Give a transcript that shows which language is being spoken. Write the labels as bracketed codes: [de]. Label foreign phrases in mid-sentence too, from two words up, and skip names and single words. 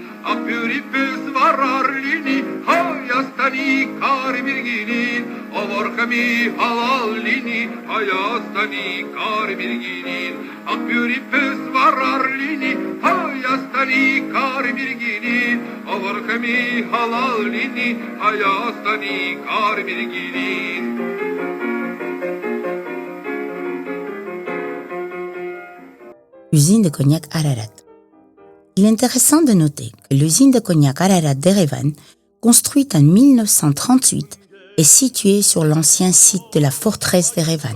[hy] ապյուրի պես վառար լինի Հայաստանի կարմիրգինին ով որ խմի հալալ լինի Հայաստանի կարմիրգինին ապյուրի պես վառար լինի Հայաստանի կարմիրգինին ով որ խմի հալալ լինի Հայաստանի կարմիրգինին [fr] Usine de cognac Ararat. Il est intéressant de noter que l'usine de cognac Ararat d'Erevan, construite en 1938, est située sur l'ancien site de la forteresse d'Erevan.